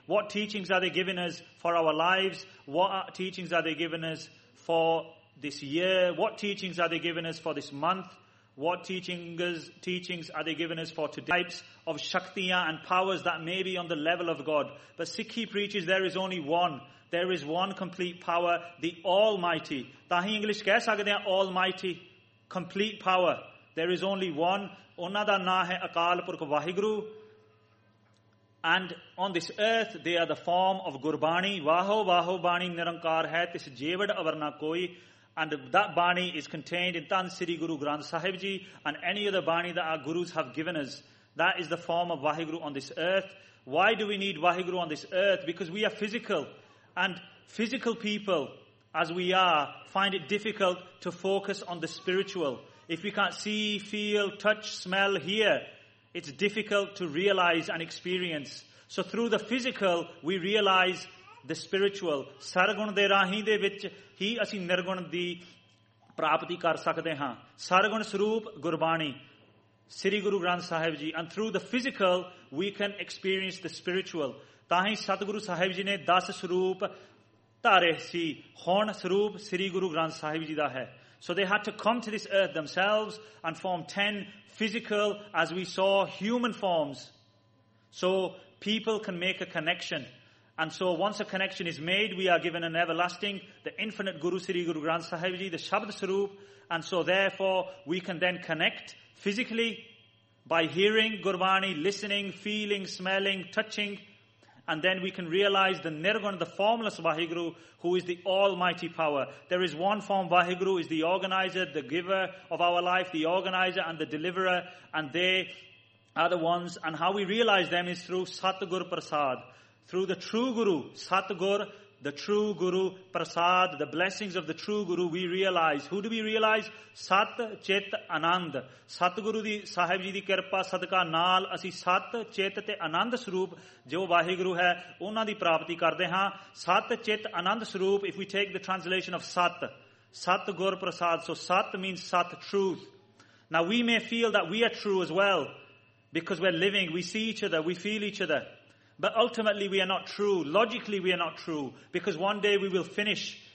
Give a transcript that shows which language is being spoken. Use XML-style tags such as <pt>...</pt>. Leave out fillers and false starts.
<en>What teachings are they giving us for our lives? What teachings are they giving us for this year? What teachings are they giving us for this month? What teachings are they giving us for today? Types of shaktiya and powers that may be on the level of God. But Sikhi preaches there is only one. There is one complete power, the Almighty.</en> <pa>ਤਾਹੀ English ਕਹਿ ਸਕਦੇ ਹੈਂ</pa> <en>Almighty, complete power. There is only one.</en> <pa>ਉਨ੍ਹਾਂ ਦਾ ਨਾਮ ਹੈ Akal Purakh Waheguru.</pa> <en>And on this earth, they are the form of Gurbani.</en> <pa>Vaho vaho bani nirankar hai tis jevad avarna koi.</pa> <en>And that bani is contained in Tan Sri Guru Granth Sahib Ji and any other bani that our gurus have given us. That is the form of Waheguru on this earth. Why do we need Waheguru on this earth? Because we are physical. And physical people, as we are, find it difficult to focus on the spiritual. If we can't see, feel, touch, smell, hear, it's difficult to realize and experience. So through the physical, we realize the spiritual.</en> <pa>ਸਰਗੁਣ ਦੇ ਰਾਹੀ ਦੇ ਵਿਚ ਹੀ ਅਸੀ ਨਿਰਗੁਣ ਦੀ ਪ੍ਰਾਪਤੀ ਕਰ ਸਕਦੇ ਹਾਂ. ਸਰਗੁਣ ਸਰੂਪ ਗੁਰਬਾਣੀ. ਸ੍ਰੀ Guru Granth Sahib ji.</pa> <en>And through the physical, we can experience the spiritual.</en> <pa>ਤਾਹੀ ਸਤਿਗੁਰੂ ਸਾਹਿਬ ਜੀ ਨੇ ਦਸ ਸਰੂਪ ਤਾਰੇ ਸੀ. ਹੁਣ ਸਰੂਪ ਸ੍ਰੀ ਗੁਰੂ ਗ੍ਰੰਥ ਸਾਹਿਬ ਜੀ ਦਾ ਹੈ.</pa> <en>So they had to come to this earth themselves and form 10 physical, as we saw, human forms. So people can make a connection. And so once a connection is made, we are given an everlasting, the infinite Guru Sri Guru Granth Sahib Ji, the Shabd Sarup. And so therefore, we can then connect physically by hearing Gurbani, listening, feeling, smelling, touching. And then we can realize the Nirgun, the formless Vaheguru, who is the almighty power. There is one form Vaheguru, is the organizer, the giver of our life, the organizer and the deliverer. And they are the ones. And how we realize them is through Satgur Prasad. Through the true Guru, Satgur, the true Guru, Prasad, the blessings of the true Guru, we realize. Who do we realize?</en> <pa>ਸਤ, ਚੇਤ, ਅਨੰਦ. ਸਤਿਗੁਰੂ ਦੀ ਸਾਹਿਬ ਜੀ ਦੀ ਕਿਰਪਾ, ਸਦਕਾ, ਨਾਲ, ਅਸੀ ਸਤ, ਚੇਤ, ਤੇ, ਅਨੰਦ, ਸਰੂਪ, ਜੋ ਵਾਹਿਗੁਰੂ ਹੈ, ਉਨ੍ਹਾਂ ਦੀ ਪ੍ਰਾਪਤੀ ਕਰਦੇਹਾਂ.</pa> <en>Sat, Chet, Anand, Sroop, if we take the translation of Sat, Satgur, Prasad, so Sat means Sat, truth. Now we may feel that we are true as well, because we're living, we see each other, we feel each other. But ultimately we are not true. Logically we are not true. Because one day we will finish.</en>